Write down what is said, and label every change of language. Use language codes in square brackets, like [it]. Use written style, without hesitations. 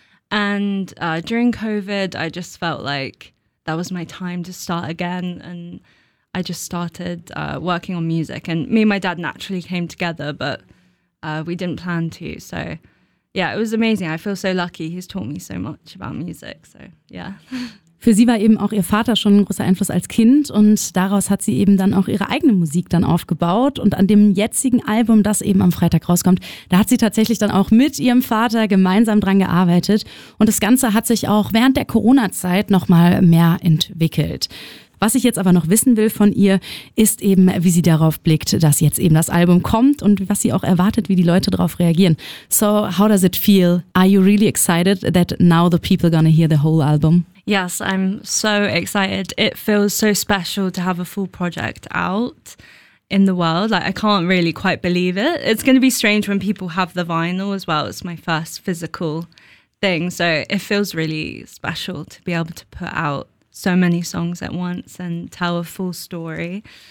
[en] And during COVID, I just felt like that was my time to start again. And I just started working on music. And me and my dad naturally came together, but we didn't plan to. So yeah, it was amazing. I feel so lucky. He's taught me so much about music. So yeah. [de] Für sie war eben auch ihr Vater schon ein großer Einfluss als Kind und daraus hat sie eben dann auch ihre eigene Musik dann aufgebaut und an dem jetzigen Album, das eben am Freitag rauskommt, da hat sie tatsächlich dann auch mit ihrem Vater gemeinsam dran gearbeitet und das Ganze hat sich auch während der Corona-Zeit nochmal mehr entwickelt. Was ich jetzt aber noch wissen will von ihr, ist eben, wie sie darauf blickt, dass jetzt eben das Album kommt und was sie auch erwartet, wie die Leute darauf reagieren. [en] So, how does it feel? Are you really excited that now the people gonna hear the whole album? Yes, I'm so excited. It feels so special to have a full project out in the world. Like, I can't really quite believe it. It's going to be strange when people have the vinyl as well. It's my first physical thing. So it feels really special to be able to put out so many songs at once and tell a full story.